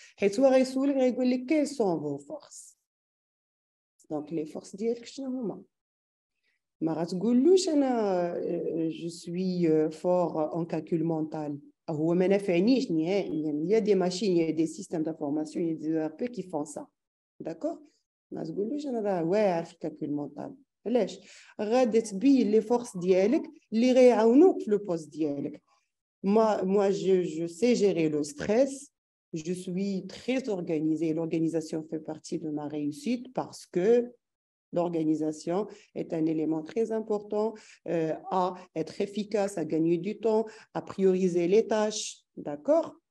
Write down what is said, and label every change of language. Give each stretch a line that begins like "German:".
French: Et toi, quelles sont vos forces? Donc, les forces dialogue,
Arabic: ما غتقولوش انا جو سوي فور ان كالكول مونتال, هو ما نافعنيش نهائيا.
French: il y a des machines, il y a des systèmes d'information, il y a des ERP qui font ça, d'accord.
Arabic: ما تقولوش انا راه واعر في الكالكول مونتال. علاش؟ غادي تبين لي فورس ديالك اللي غيعاونوك في لو بوست ديالك.
French: moi je sais gérer le stress, je suis très organisée. L'organisation fait partie de ma réussite parce que l'organisation est un élément très important à être efficace, à gagner du temps, à prioriser les tâches, d'accord?